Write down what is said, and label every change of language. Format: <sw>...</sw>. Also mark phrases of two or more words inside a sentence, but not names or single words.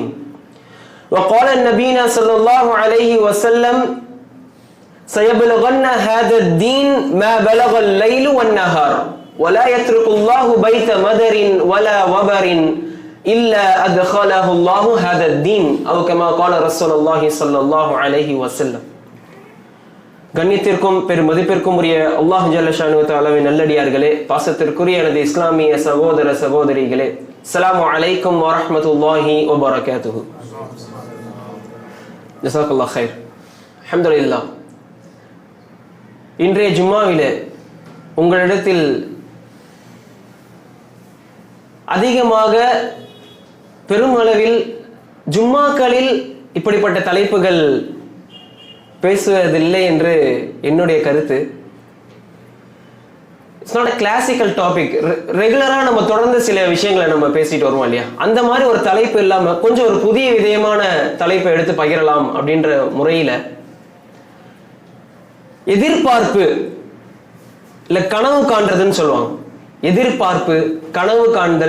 <ar>وقال النبي صلى الله عليه وسلم سيبلغن هذا الدين ما بلغ الليل والنهار ولا يترك الله بيت مدر ولا وبر إلا أدخله الله هذا الدين أو كما قال رسول الله صلى الله عليه وسلم.</ar> <ta>கண்ணியத்திற்கும் பெருமதிப்பிற்கும் உரிய அல்லாஹ்</ta> <ar>جل شأنه</ar> <ta>தஆலாவின் நல்லடியார்களே, பாசத்திற்குரிய எனது இஸ்லாமிய சகோதர சகோதரிகளே,</ta> <ar>السلام عليكم ورحمة الله وبركاته. جزاك الله خير. الحمد لله.</ar> <ta>இன்றைய ஜும்மாவிலே உங்களிடத்தில் அதிகமாக பெருமளவில் ஜும்மாக்களில் இப்படிப்பட்ட தலைப்புகள் பேசுவதில்லை என்று என்னுடைய கருத்து.</ta> <en>It's not a classical topic.</en> <ta>ரெகுலரா நம்ம தொடர்ந்து சில விஷயங்களை நம்ம பேசிட்டு வருவோம் இல்லையா, அந்த மாதிரி ஒரு தலைப்பு இல்லாம கொஞ்சம் ஒரு புதிய விதமான தலைப்பை எடுத்து பகிரலாம் அப்படின்ற முறையில எதிர்பார்ப்பு இல்ல கனவு காண்றதுன்னு சொல்லுவாங்க. எதிர்பார்ப்பு, கனவு காண்தல்.</ta>